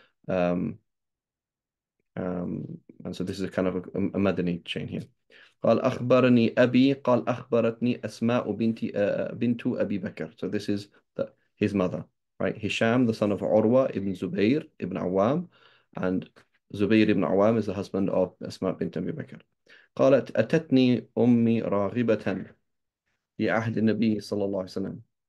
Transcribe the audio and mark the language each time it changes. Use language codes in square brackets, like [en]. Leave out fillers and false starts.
[en] Um, and so this is a kind of a Madani chain here. [ar] قال أخبرني أبي قال أخبرتني أسماء بنت أبي بكر. [en] So this is his mother, right? Hisham, the son of Urwa ibn Zubayr ibn Awam, and Zubayr ibn Awam is the husband of Asma bint Abi Bakr. [ar] قالت أتتني أمي راغبة في عهد النبي صلى الله عليه وسلم.